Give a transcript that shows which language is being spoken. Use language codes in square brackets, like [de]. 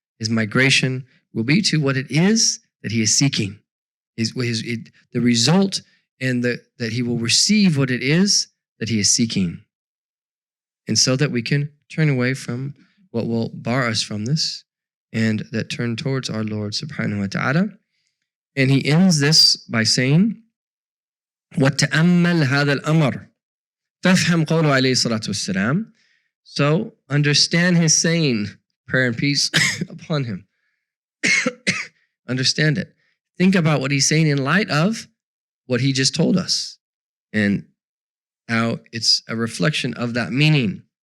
[en] His migration will be to what it is that he is seeking. The result and that he will receive what it is that he is seeking. And so that we can turn away from what will bar us from this and that turn towards our Lord subhanahu wa ta'ala. And he ends this by saying, [ar] وَتَأَمَّلْ هَذَا الْأَمْرِ فَافْهَمْ قَوْلُ عَلَيْهِ الصَّلَاةُ وَالسَّلَامُ. [en] So understand his saying, prayer and peace upon him. Understand it. Think about what he's saying in light of what he just told us and how it's a reflection of that meaning.